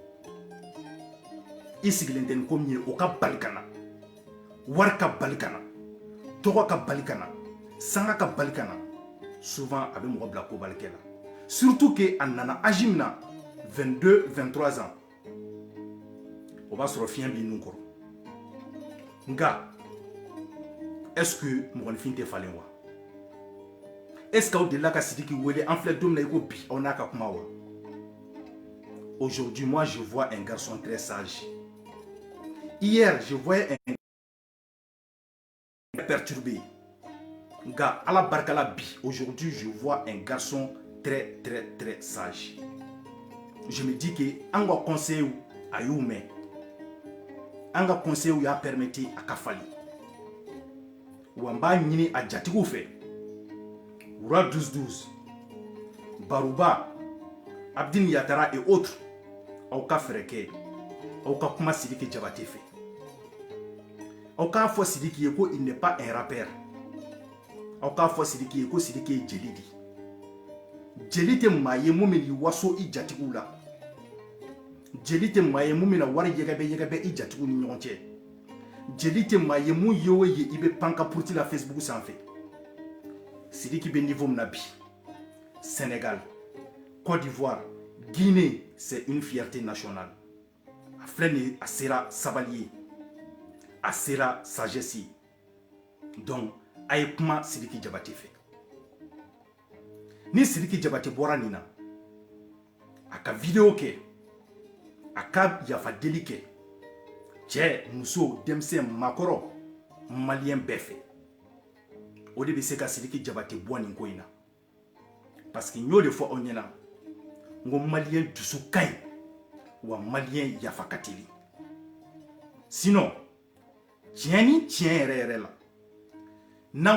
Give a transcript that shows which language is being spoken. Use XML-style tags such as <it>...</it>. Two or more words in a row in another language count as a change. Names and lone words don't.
<bm>i sigilen tɛ nin ko min ye o ka bali ka na wari ka bali ka na tɔgɔ ka bali ka na sanga ka bali ka na souvent a bɛ mɔgɔ bila ko balikɛ la</bm> <fr>surtout que</fr> <bm>a nana âge min na 22 23 ans o b'a sɔrɔ fiɲɛ b'i nun kɔrɔ nka</bm> <fr>est-ce que</fr> <bm>mɔgɔninfin tɛ falen wa</bm> <fr>est-ce que</fr> <bm>aw delila ka Sidiki wele an filɛ don min na i ko bi aw n'a ka kuma wa</bm> <fr>aujourd'hui moi je vois un garçon très sage hier je voyais un</fr> <bm>perturbé nka ala barika la bi</bm> <fr>aujourd'hui je vois un garçon très très très sage je me dis que</fr> <bm>an ka conseil a y'u mɛn an ka conseil y'a permettre a ka fali wa n b'a ɲini a jatigiw fɛ Wura 12-12 Baruba Abdin Yatara</bm> <fr>et autres</fr> <bm>aw ka fɛrɛ kɛ aw ka kuma Sidiki Jabate fɛ aw k'a fɔ Sidiki ye ko</bm> <fr>il n'est pas un rappeur</fr> <bm>aw k'a fɔ Sidiki ye ko Sidiki ye jeli di jeli tɛ maa ye mun bɛ waso i jatigiw la jeli tɛ maa ye mun bɛna wari yɛgɛbɛ i jatigiw ni ɲɔgɔn cɛ jeli tɛ maa ye mun ye o ye i bɛ pan ka puruti la Facebook sanfɛ Sidiki bɛ niveau min na bi Sénégal Côte d'Ivoire Guinée</bm> <fr>c'est une fierté nationale</fr> <bm>a filɛ nin a sera sabali ye a sera sagesse ye donc a ye kuma Sidiki Jabate fɛ ni Sidiki Jabate bɔra nin na a ka video kɛ a ka yafa deli kɛ cɛ muso denmisɛn makɔrɔ malien bɛɛ fɛ o de bɛ se ka Sidiki Jabate bɔ nin ko in na</bm> <fr>parce que</fr> <bm>n y'o de fɔ aw ɲɛna n ko malien dusu ka ɲi wa malien yafa ka teli sinon tiɲɛ ni tiɲɛ yɛrɛ yɛrɛ la n'an</bm>